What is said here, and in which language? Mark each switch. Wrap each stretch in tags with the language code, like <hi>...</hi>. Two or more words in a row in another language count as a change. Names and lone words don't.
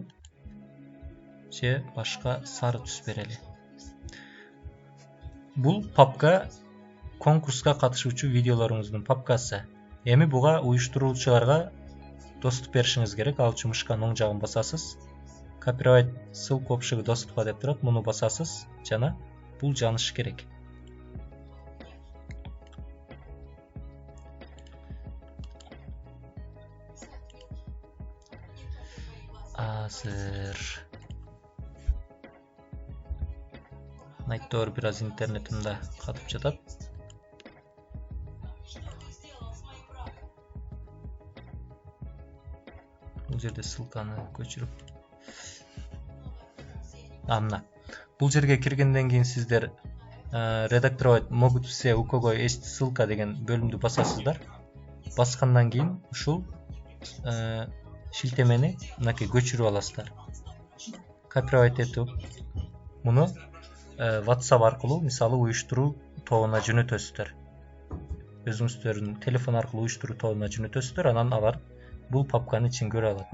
<ky>Же башка сары түс берели. Бул папка конкурска катышуучу видеолоруңуздун папкасы. Эми буга уюштуруучуларга доступ беришиңиз керек. Ал үчүн мышканын оң жагын басасыз.</ky> <ru>Копировать ссылку общего доступа</ru> <ky>деп турат. Муну басасыз жана бул жанышы керек. Азыр айтор бир аз интернетимде катып жатат. Бул жерде ссылканы көчүрүп. Мына. Бул жерге киргенден кийин сиздер</ky> <ru>редактировать могут все, у кого есть ссылка</ru> <ky>деген бөлүмдү басасыздар. Баскандан кийин ушул шилтемени мынакей көчүрүп аласыздар. Копировать этип муну WhatsApp аркылуу мисалы уюштуруу тобуна жөнөтөсүздөр. Өзүңүздөрдүн телефон аркылуу уюштуруу тобуна жөнөтөсүздөр, анан алар бул папканын ичин көрө алат.</ky>